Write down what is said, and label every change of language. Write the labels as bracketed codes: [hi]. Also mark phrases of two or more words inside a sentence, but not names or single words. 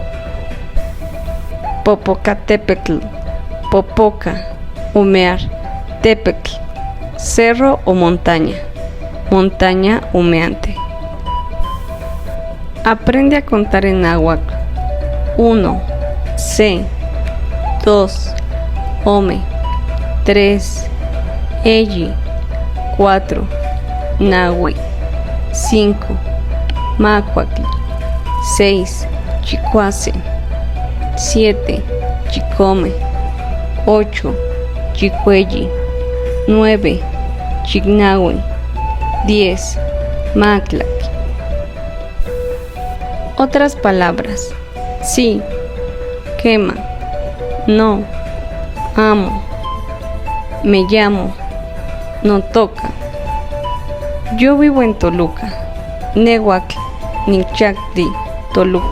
[es] Popocatépetl, popoca, humear, Tepetl, cerro o montaña, montaña humeante. Aprende a contar en náhuatl. 1, C, 2, Ome, 3, Eyi, 4, Nahui, 5, Macuatl, 6, Chicuase, 7, Chicome, 8, Chicueyi, 9, Chignahui, 10, Maclac. Otras palabras: sí, quema, no, amo, me llamo, no toca. Yo vivo en Toluca, [nah] Nehuatl, Nichacti, [es] Toluca.